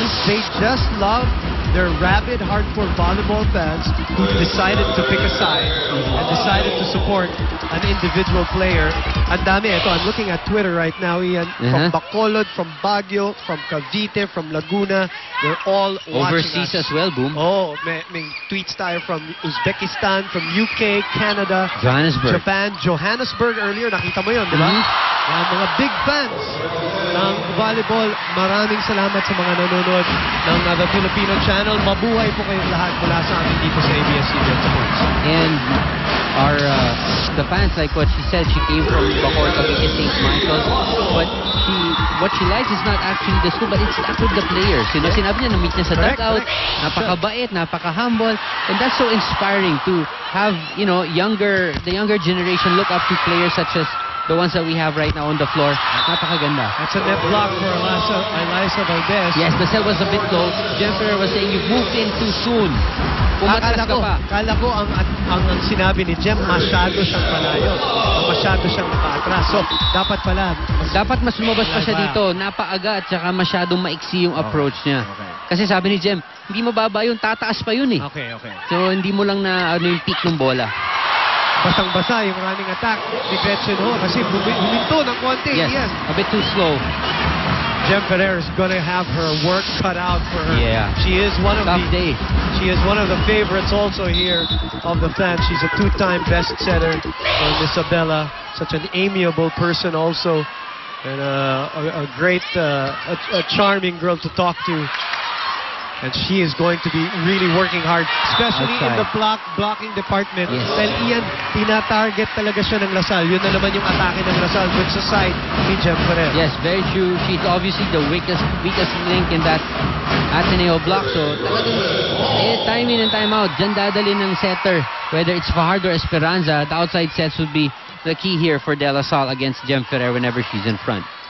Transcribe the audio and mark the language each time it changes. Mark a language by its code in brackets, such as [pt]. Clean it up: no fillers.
[en] They just love their rabid, hardcore volleyball fans who decided to pick a side and decided to support an individual player. [tl] Ang dami. [en] Ito, I'm looking at Twitter right now, Ian. From Bacolod, from Baguio, from Cavite, from Laguna. They're all overseas as well, boom. Oh, [tl] may tweets tayo [en] from Uzbekistan, from UK, Canada, Johannesburg. [tl] Japan, Johannesburg earlier. Nakita mo yun, di ba? Yan, mga big fans ng volleyball, maraming salamat sa mga nanonood ng The Filipino Channel. Mabuhay po kayong lahat mula sa amin dito sa ABS-CBN Sports. [en] And our the fans, like what she said, she came from Bacoor, Cavite, St. Michael's. But what she likes is not actually the school, but it's actually the players. You know, [tl] sinabi niya, na-meet niya sa dugout, napakabait, napaka-humble, [en] and that's so inspiring to have, you know, the younger generation look up to players such as the ones that we have right now on the floor. [tl] Napakaganda. [en] That's a net block for Eliza Valdez. Yes, the set was a bit low. Jennifer was saying, you moved in too soon. [tl] Pumatras ka pa. Kala ko ang sinabi ni Jem, masyado siyang palayo. Masyado siyang nakaatras. So, dapat pala. Dapat mas lumabas pa siya dito. Napaaga at saka masyadong maiksi yung approach niya. Kasi sabi ni Jem, hindi mababa yun, tataas pa yun eh. Okay. So, hindi mo lang na yung peak ng bola. Basang-basa yung running attack ni Gretchen Ho kasi huminto ng konti. [en] Yes, a bit too slow. Jem Ferrer is going to have her work cut out for her. Yeah. She is one of She is one of the favorites also here of the fans. She's a two-time best setter. Isabella, such an amiable person also, and a great, a charming girl to talk to. And she is going to be really working hard, especially in the blocking department. Yes. [tl] Dahil Ian, tina-target talaga siya ng Lasal. Yun na naman yung atake ng Lasal with sa side ni Jem Ferrer. [en] Yes, very true. She's obviously the weakest link in that Ateneo block. [tl] So, talagang [en] time in and time out, [tl] dyan dadalhin ng setter. [en] Whether it's Fajardo or Esperanza, the outside sets would be the key here for De La Salle against Jem Ferrer whenever she's in front.